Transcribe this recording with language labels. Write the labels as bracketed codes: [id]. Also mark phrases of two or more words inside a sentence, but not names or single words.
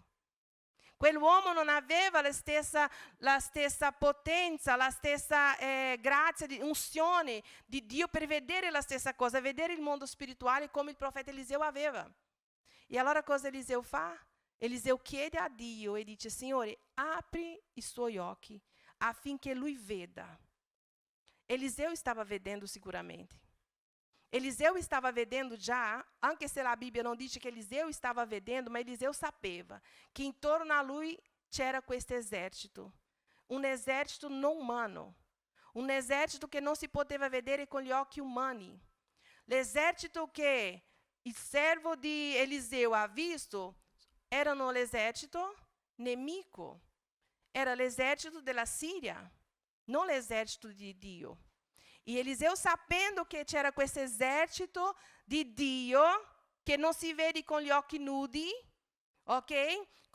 [it] Quell'uomo non aveva la stessa potenza, la stessa grazia, unzione di Dio per vedere la stessa cosa, vedere il mondo spirituale come il profeta Eliseo aveva. E allora cosa Eliseo fa? Eliseo chiede a Dio e dice: Signore, apri i suoi occhi affinché lui veda. Eliseo stava vedendo sicuramente. Eliseo estava vedendo già, anche se [pt] a Bíblia não diz que Eliseu estava [it] vedendo, mas Eliseu sapeva [pt] que em torno [it] a lui c'era questo esercito. [pt] Um exército não humano. Um exército que não se [it] poteva vedere [pt] com [it] gli occhi umani. L'esercito che il servo di Eliseo ha visto erano l'esercito nemico, era l'esercito della Síria, non l'esercito di Dio. E Eliseu, sapendo che c'era questo esercito di Dio, che non si vede con gli occhi nudi, ok?